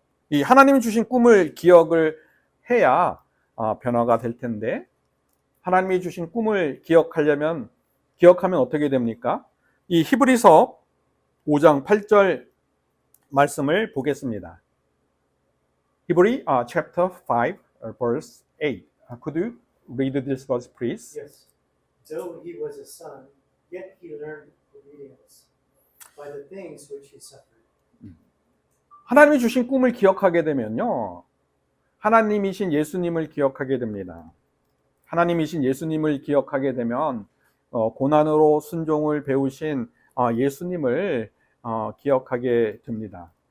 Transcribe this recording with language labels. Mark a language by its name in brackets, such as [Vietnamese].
[Korean] 이 하나님이 주신 꿈을 기억을 해야 변화가 될 텐데, 하나님이 주신 꿈을 기억하면 어떻게 됩니까? 이 히브리서 5장 8절 말씀을 보겠습니다. [English] 히브리 chapter 5 verse 8. Could you read this verse please? Yes. Though he was a son, yet he learned obedience by the things which he suffered. [Korean] 하나님이 주신 꿈을 기억하게 되면요, 하나님이신 예수님을 기억하게 됩니다. 하나님이신 예수님을 기억하게 되면 고난으로 순종을 배우신 예수님을 기억하게 됩니다.